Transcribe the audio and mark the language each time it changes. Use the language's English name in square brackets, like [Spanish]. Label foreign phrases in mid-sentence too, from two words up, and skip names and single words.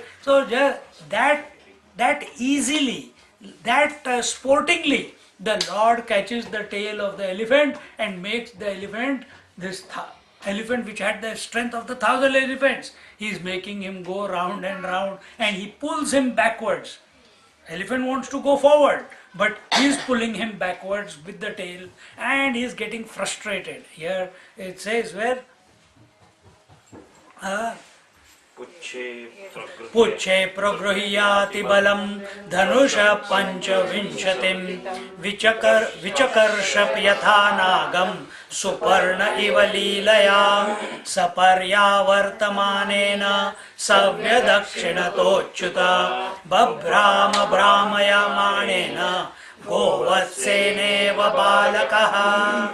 [English] So just that easily, that sportingly, the Lord catches the tail of the elephant and makes the elephant, this elephant which had the strength of the 1,000 elephants, he is making him go round and round, and he pulls him backwards. Elephant wants to go forward, but he is pulling him backwards with the tail, and he is getting frustrated. Here it says where [Sanskrit] Pucche pragruhyati balam dhanusha panchavinshatim vichakarshap yatha nagam suparna iva leelaya saparyavartamanena savyadakshinato babrama brahmayamanena govatseneva balakaha.